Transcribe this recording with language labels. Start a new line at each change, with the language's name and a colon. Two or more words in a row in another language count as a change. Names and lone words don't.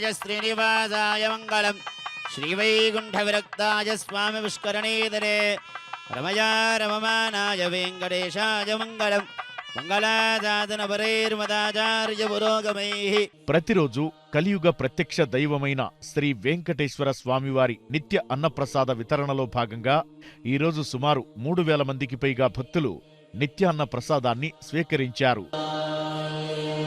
Sanskrit: श्रीनिवासाय मङ्गलम् श्रीवैकुण्ठविरक्ताय स्वामिपुष्करणीधरे रमया रममानाय वेङ्कटेशाय मङ्गलम् మంగళాదాతనపరైర్మదాచార్య పురోగమైః.
Telugu: ప్రతిరోజు కలియుగ ప్రత్యక్ష దైవమైన శ్రీ వెంకటేశ్వర స్వామివారి నిత్య అన్నప్రసాద వితరణలో భాగంగా ఈరోజు సుమారు 3000 మందికి పైగా భక్తులు నిత్యాన్న ప్రసాదాన్ని స్వీకరించారు.